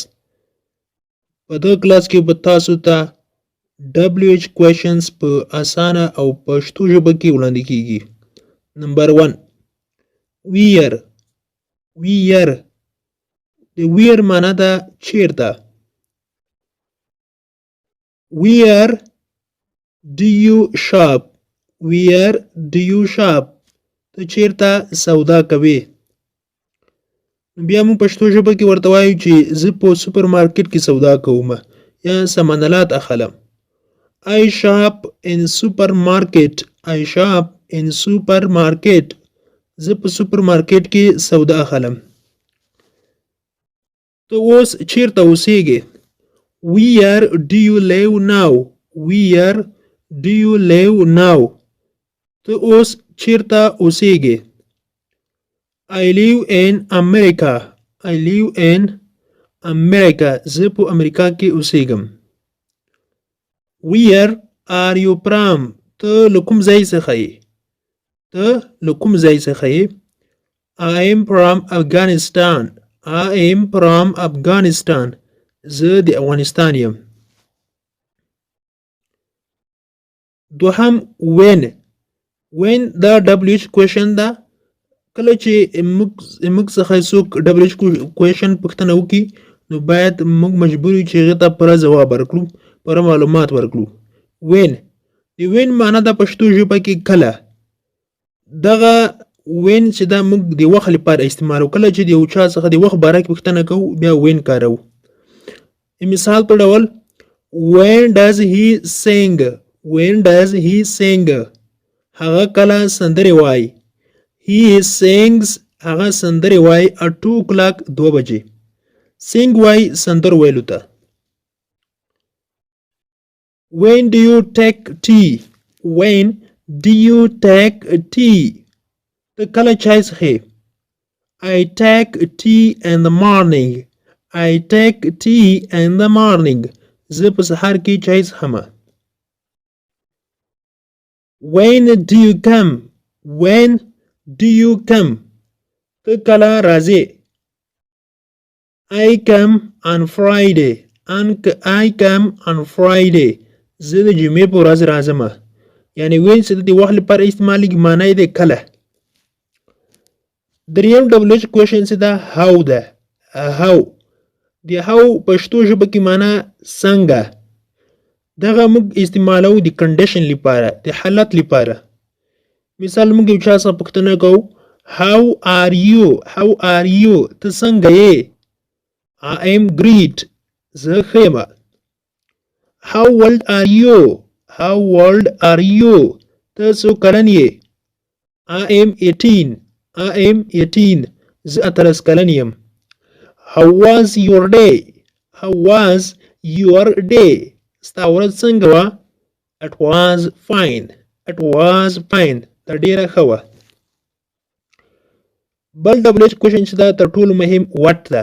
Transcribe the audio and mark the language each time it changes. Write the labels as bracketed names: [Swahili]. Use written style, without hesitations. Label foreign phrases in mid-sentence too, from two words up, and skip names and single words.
[Pashto] په دغه کلاس کې به تاسو ته [English] WH questions [Pashto] په اسانه او پښتو ژبه کې وړاندې کیږي. نمبر 1 ویر. د ویر معنی ده چیرته. [English] Where do you shop? Where do you shop? [Pashto] ته چیرته سودا کوي. بیا موږ پښتو ژبه کې ورته وایو چې زه په سوپر مارکیټ کې سودا کوم یا سامانالات اخلم. [English] I shop in supermarket. I shop in supermarket. [Pashto] زه په سوپر مارکیټ کې سودا اخلم. ته اوس چیرته اوسېږې. [English] Where do you live now? Where do you live now? [Pashto] ته اوس چیرته اوسېږې. [English] I live in America. I live in America. [Pashto] زه په امریکا کې اوسېږم. [English] Where are you from? [Pashto] ته له کوم ځای څخه یې. [English] I am from Afghanistan. I am from Afghanistan. [Pashto] زه د افغانستان یم. دوهم when دا [English] WH question [Pashto] ده. کله چې موږ څخه څوک [English] WH question [Pashto] پوښتنه وکړي نو باید موږ مجبور یو چې هغې ته پوره ځواب ورکړو، پوره معلومات ورکړو. د when معنی ده پښتو ژبه کې کله. دغه when چې دا موږ د وخت لپاره استعمالو. کله چې د یو چا څخه د وخت باره کې پوښتنه کوو بیا when کاروو. مثال په ډول [English] when does he sing? When does he sing? [Pashto] هغه کله سندرې وایي. [English] He sings. [Pashto] هغه سندرې وایي [English] at 2 o'clock [Pashto] 2 بجې. sing وایي سندر ویلو ته. [English] When do you take tea? When do you take tea? [Pashto] ته کله چای څښې. [English] I take tea in the morning. I take tea in the morning. [Pashto] زه په سهار کې چای څښم. [English] When do you come? When do you come? [Pashto] ته کله راځې. [English] I come on Friday. I come on Friday. [Pashto] زه د جمعې په ورځ راځم. یعنی when چې د وخت لپاره استعمالیږي معنی دی کله. دریم [English] WH question [Pashto] چې ده how ده. how د how پښتو ژبه کې معنی څنګه. دغه موږ استعمالو د کنډیشن لپاره، د حالت لپاره. مثال موږ یو چا څخه پوښتنه کوو [English] how are you? how are you? [Pashto] ته څنګه یې. [English] I am great. [Pashto] زه ښه یم. [English] how old are you? how old are you? [Pashto] ته څو کلن یې. [English] I am 18. I am 18. [Pashto] زه 18 کلن یم. [English] How was your day? How was your day? [Pashto] ستا ورځ څنګه وه. [English] It was fine. It was fine. [Pashto] دا ډیره ښه وه. بل [English] WH question [Pashto] چې دا تر ټولو مهم what ده.